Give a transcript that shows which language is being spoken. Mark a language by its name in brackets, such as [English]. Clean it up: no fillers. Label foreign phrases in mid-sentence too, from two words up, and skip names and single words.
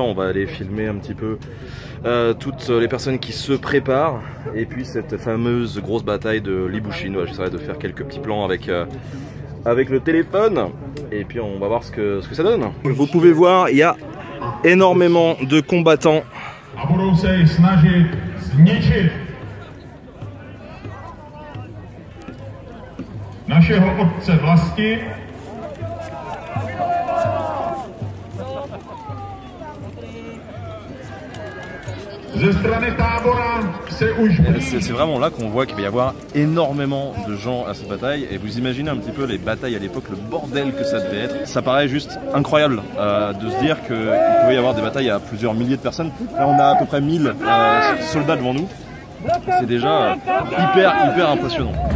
[French] On va aller filmer un petit peu toutes les personnes qui se préparent et puis cette fameuse grosse bataille de Libušín. Voilà, j'essaierai de faire quelques petits plans avec le téléphone et puis on va voir ce que ça donne. Vous pouvez voir, il y a énormément de combattants. [Czech] Našeho otce vlasti ze strany tábora se už. [French] C'est vraiment là qu'on voit qu'il va y avoir énormément de gens à cette bataille et vous imaginez un petit peu les batailles à l'époque, le bordel que ça devait être. Ça paraît juste incroyable de se dire qu'il pouvait y avoir des batailles à plusieurs milliers de personnes. Là on a à peu près 1000 soldats devant nous. C'est déjà hyper impressionnant.